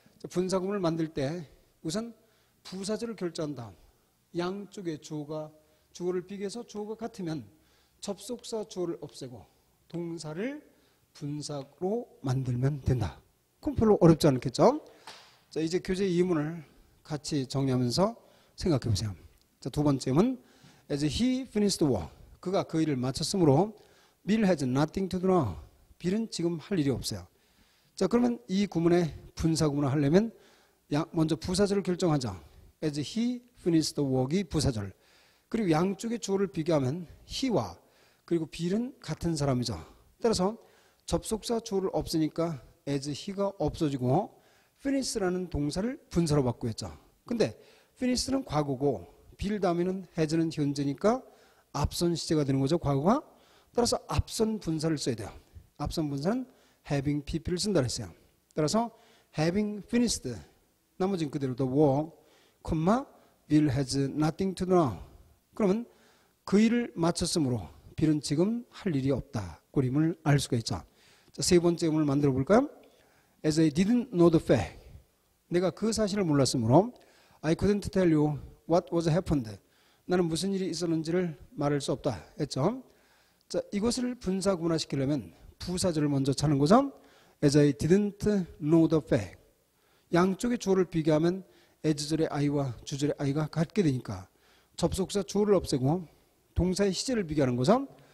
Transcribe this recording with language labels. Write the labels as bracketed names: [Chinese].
[Korean] 분사구문을 만들 때 우선 부사절을 결정한 다음 양쪽의 주어를 비교해서 주어가 같으면 접속사 주어를 없애고 동사를 분사로 만들면 된다. 그럼 별로 어렵지 않겠죠? 자, 이제 교재 2문을 같이 정리하면서 생각해 보세요. 자, 두 번째는 [English] as he finished the work. [Korean] 그가 그 일을 마쳤으므로 [English] Bill has nothing to do now. [Korean] 빌은 지금 할 일이 없어요. 자, 그러면 이 구문의 분사구문을 하려면 먼저 부사절을 결정하자. [English] as he finished the work이 부사절. [Korean] 그리고 양쪽의 주어를 비교하면 he와 그리고 빌은 같은 사람이죠. 따라서 접속사 주어를 없으니까 as he가 없어지고 finish라는 동사를 분사로 바꾸었죠. 근데 finish는 과거고 빌 다음에는 has는 현재니까 앞선 시제가 되는 거죠. 과거가. 따라서 앞선 분사를 써야 돼요. 앞선 분사는 having pp를 쓴다 그랬어요. [English] 따라서 having finished [Korean] 나머지는 그대로 [English] the work, Bill has nothing to do now. [Korean] 그러면 그 일을 마쳤으므로 빌은 지금 할 일이 없다. 그림을 알 수가 있죠. 자, 세 번째 음을 만들어 볼까요? [English] As I didn't know the fact. [Korean] 내가 그 사실을 몰랐으므로 [English] I couldn't tell you what was happened. [Korean] 나는 무슨 일이 있었는지를 말할 수 없다 했죠. 자, 이것을 분사구문화시키려면 부사절을 먼저 찾는 거죠. [English] As I didn't know the fact. [Korean] 양쪽의 주어를 비교하면 as절의 I와 주절의 I가 같게 되니까 접속사 주어를 없애고 동사의 시제를 비교하는 거죠.